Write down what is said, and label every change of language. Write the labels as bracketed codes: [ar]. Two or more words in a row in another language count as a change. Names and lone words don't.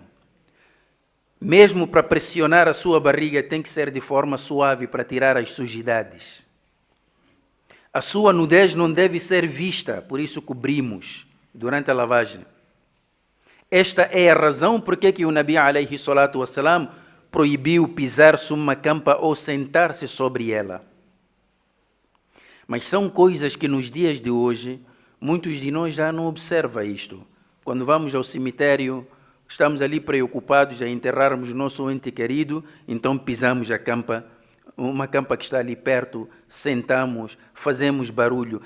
[pt] Mesmo para pressionar a sua barriga, tem que ser de forma suave para tirar as sujidades. A sua nudez não deve ser vista, por isso cobrimos durante a lavagem. Esta é a razão por que o [ar] نبي عليه الصلاة والسلام [pt] proibiu pisar sobre uma campa ou sentar-se sobre ela. Mas são coisas que nos dias de hoje, muitos de nós já não observam isto. Quando vamos ao cemitério, estamos ali preocupados a enterrarmos nosso ente querido, então pisamos a campa, uma campa que está ali perto, sentamos, fazemos barulho.